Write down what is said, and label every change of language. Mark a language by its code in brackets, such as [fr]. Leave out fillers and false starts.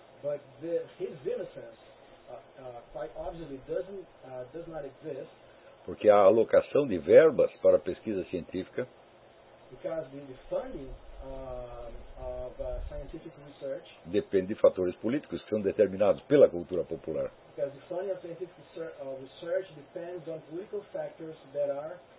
[en] But his innocence quite obviously does not exist. [pt] Porque a alocação de verbas para pesquisa científica, [en] because the funding of scientific research, [pt] depende de fatores políticos que são determinados pela cultura popular. [en] Because the funding of scientific research depends on political factors that are